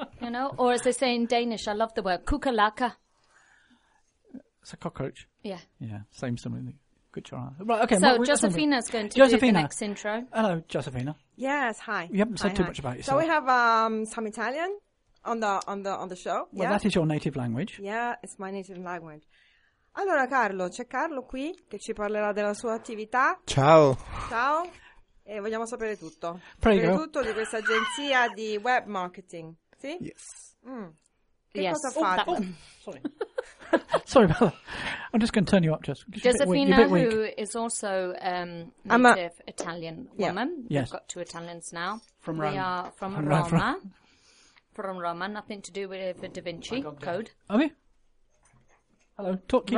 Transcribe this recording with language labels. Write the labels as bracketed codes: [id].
[en] You know, or as they say in Danish, I love the word, kukalaka. It's a cockroach. Yeah. Yeah, same something. Right, okay. So Josefina's going to do the next intro. Hello, Josefina. Yes, hi. You haven't said too much about yourself. So we have some Italian on the show. Well, yeah. That is your native language. Yeah, it's my native language. [it] Allora, Carlo, c'è Carlo qui che ci parlerà della sua attività. Ciao. Ciao. E vogliamo sapere tutto. Prego. Sapere tutto di questa agenzia di web marketing, sì? [en] Yes. [it] Cosa [en] Sorry. Sorry about that. I'm just going to turn you up, just Josefina, weak, who is also native Italian woman. Yes. We've got two Italians now. From Rome. We are from Roma. From Roma. Nothing to do with the Da Vinci code. Okay. Hello. Talk, keep